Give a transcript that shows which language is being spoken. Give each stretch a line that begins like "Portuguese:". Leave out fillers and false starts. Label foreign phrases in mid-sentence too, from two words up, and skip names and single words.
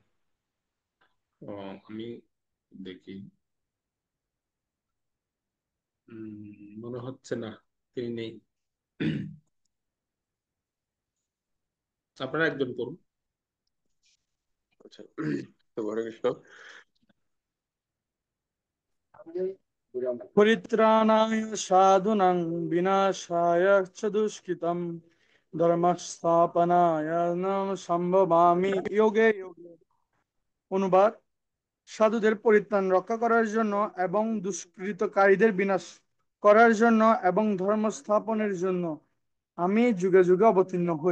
Bangla: আমি দেখি, মনে হচ্ছে না, তিনি নেই। আপনারা একজন করুন। আচ্ছা, তো হরে কৃষ্ণ।
Sanskrit: পরিত্রাণায় সাধুনাং বিনাশায় চ দুষ্কৃতম ধর্ম স্থাপনায় সম্ভবামি যোগে যোগে।
Bangla: অনুবাদ: সাধুদের পরিত্রাণ রক্ষা করার জন্য এবং দুষ্কৃতকারীদের বিনাশ করার জন্য এবং ধর্ম স্থাপনের জন্য আমি যুগে যুগে অবতীর্ণ হই।